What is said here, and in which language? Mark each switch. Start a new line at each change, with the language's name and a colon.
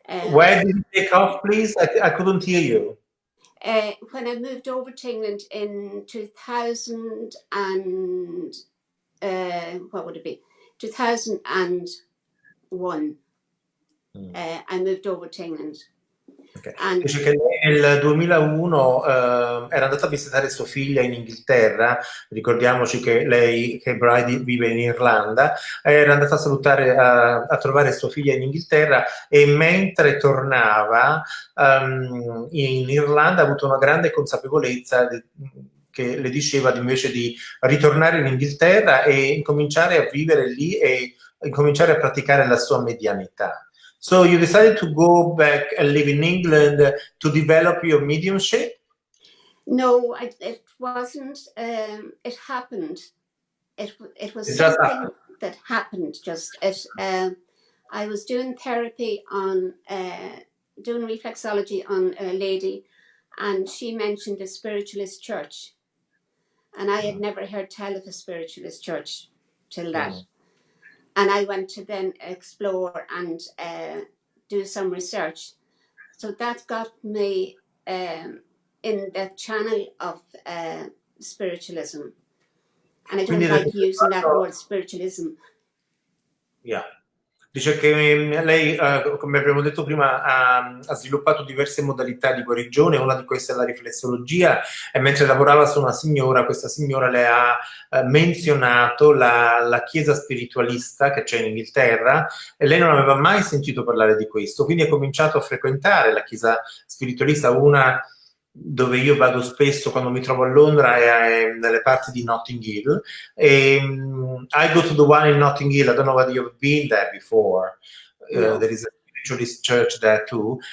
English: Where did it take off, please? I couldn't hear you. When I moved over to England in 2000 and what would it be? 2001. I moved over to England. Okay.
Italian: Dice che nel 2001 era andata a visitare sua figlia in Inghilterra, ricordiamoci che Bridie vive in Irlanda, era andata a salutare, a trovare sua figlia in Inghilterra e mentre tornava in Irlanda ha avuto una grande consapevolezza che le diceva invece di ritornare in Inghilterra e incominciare a vivere lì e incominciare a praticare la sua medianità.
English: So you decided to go back and live in England to develop your mediumship? No, it wasn't. It happened. It was something that happened. I was doing therapy on doing reflexology on a lady, and she mentioned a spiritualist church, and I had never heard tell of a spiritualist church till that. And I went to then explore and do some research. So that got me in the channel of spiritualism. And I don't like using that word spiritualism. Yeah.
Italian: Dice che lei, come abbiamo detto prima, ha sviluppato diverse modalità di guarigione, una di queste è la riflessologia, e mentre lavorava su una signora, questa signora le ha menzionato la chiesa spiritualista che c'è in Inghilterra, e lei non aveva mai sentito parlare di questo, quindi ha cominciato a frequentare la chiesa spiritualista, una dove io vado spesso quando mi trovo a Londra è nelle parti di Notting Hill.
English: I go to the one in Notting Hill. I don't know whether you've been there before. No. There is a spiritualist church there too.